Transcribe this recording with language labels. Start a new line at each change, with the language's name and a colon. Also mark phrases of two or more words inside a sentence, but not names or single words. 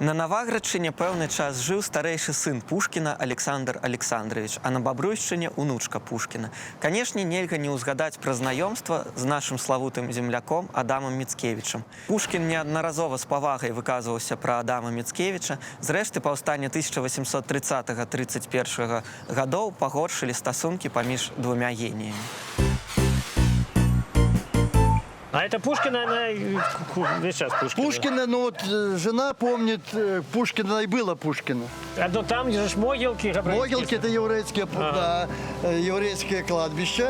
Belarusian: На Наваградчыне пэўны час жыў старэйшы сын Пушкіна Александр Александрович, а на Бабруйшчыне унучка Пушкіна. Канешне, нельга не ўзгадаць пра знаёмства з нашым славутым земляком Адамам Міцкевічам. Пушкін неаднаразова з павагай выказваўся пра Адама Міцкевіча. Зрэшты, паўстанне 1830-31 гадоў пагоршылі стасункі паміж двумя геніямі.
Russian: А это Пушкина, она весь час Пушкина. Пушкина, ну вот жена помнит, Пушкина и было Пушкина. А то там, где же могилки. Могилки это еврейские, да, еврейское кладбище.